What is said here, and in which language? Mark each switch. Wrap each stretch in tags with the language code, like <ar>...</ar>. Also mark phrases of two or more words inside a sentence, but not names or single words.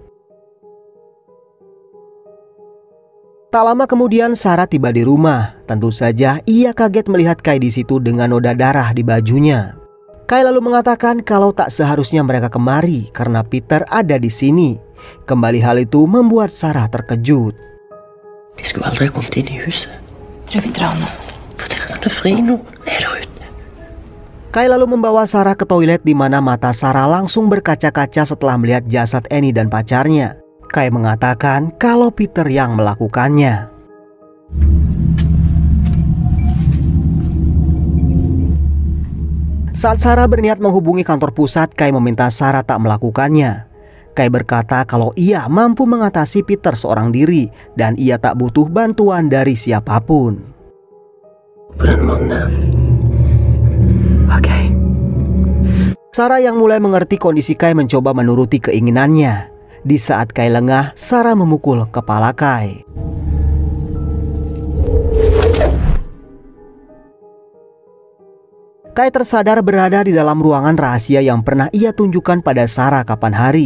<id>Tak lama kemudian Sarah tiba di rumah. Tentu saja ia kaget melihat Kai di situ dengan noda darah di bajunya. Kai lalu mengatakan kalau tak seharusnya mereka kemari karena Peter ada di sini. Kembali hal itu membuat Sarah terkejut.</id> <no>De skulle aldri ha kommet inn i huset. Tror vi drar nå. For dere er fri nå. Er der ute?</no> <id>Kai lalu membawa Sarah ke toilet di mana mata Sarah langsung berkaca-kaca setelah melihat jasad Annie dan pacarnya. Kai mengatakan kalau Peter yang melakukannya. Saat Sarah berniat menghubungi kantor pusat, Kai meminta Sarah tak melakukannya. Kai berkata kalau ia mampu mengatasi Peter seorang diri dan ia tak butuh bantuan dari siapapun.</id> <no>På den måten der. Okay.</no> <id>Sarah yang mulai mengerti kondisi Kai mencoba menuruti keinginannya. Di saat Kai lengah, Sarah memukul kepala Kai. Kai tersadar berada di dalam ruangan rahasia yang pernah ia tunjukkan pada Sarah kapan hari.</id>